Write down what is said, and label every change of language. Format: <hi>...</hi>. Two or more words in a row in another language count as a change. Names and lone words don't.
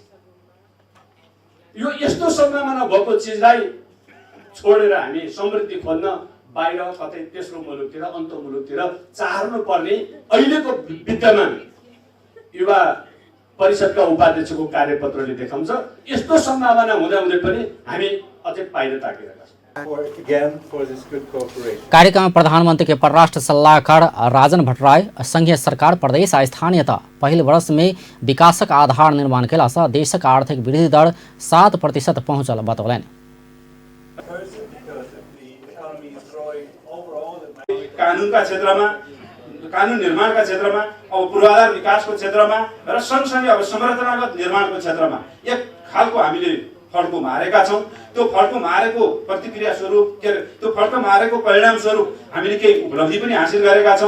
<ne>यो यस्तो सम्भावना भएको चीजलाई छोडेर हामी समृद्धि खोज्न बाहिर कतै तेस्रो मुलुकतिर अन्त मुलुकतिर चाहनु पर्ने अहिलेको विद्यमान युवा परिषदका उपाध्यक्षको कार्यपत्रले देखाउँछ। यस्तो सम्भावना हुँदाहुँदै पनि हामी अझै बाहिर ताकिरहेका छौं।</ne> <mai>कार्यक्रम में प्रधानमंत्री के परराष्ट्र सलाहकार राजन भट्टराय संघीय सरकार प्रदेश आ स्थानीयता पहिल वर्ष में विकासक आधार निर्माण केला से देशक आर्थिक वृद्धि दर 7% पहुंचल बतौलन।</mai> <ne>कानूनका क्षेत्रमा कानुन निर्माणका क्षेत्रमा, अब पूर्वाधार विकासको क्षेत्रमा र सँगसँगै अब संरचनागत निर्माणको क्षेत्रमा एक खालको हामीले फड्को मारेका छौँ। त्यो फड्को मारेको प्रतिक्रिया स्वरूप के अरे त्यो फड्को मारेको परिणाम स्वरूप हामीले केही उपलब्धि पनि हासिल गरेका छौँ।</ne>